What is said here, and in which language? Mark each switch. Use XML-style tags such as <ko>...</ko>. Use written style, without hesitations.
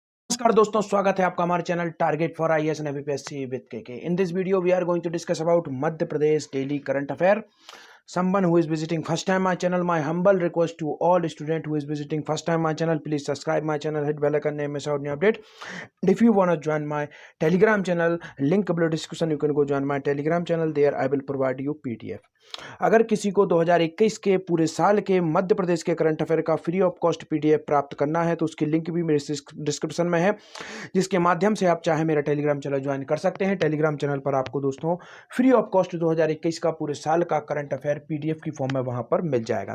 <hi>नमस्कार दोस्तों, स्वागत है आपका हमारे channel target for IAS and UPSC with के।</hi> <en>In this video we are going to discuss about Madhya Pradesh daily current affair. Someone who is visiting first time my channel, my humble request to all student who is visiting first time my channel, please subscribe my channel, hit bell icon, name miss out new update. And if you want to join my telegram channel, link below description, you can go join my telegram channel. There I will provide you PDF.</en> <hi>अगर किसी को 2021 के पूरे साल के मध्य प्रदेश के current affair का free of cost PDF प्राप्त करना है तो उसकी लिंक भी मेरे डिस्क्रिप्शन में है, जिसके माध्यम से आप चाहे मेरा टेलीग्राम चैनल ज्वाइन कर सकते हैं. टेलीग्राम चैनल पर आपको दोस्तों फ्री ऑफ कॉस्ट 2021 का पूरे साल का करंट अफेयर पीडीएफ की फॉर्म में वहां पर मिल जाएगा.</hi>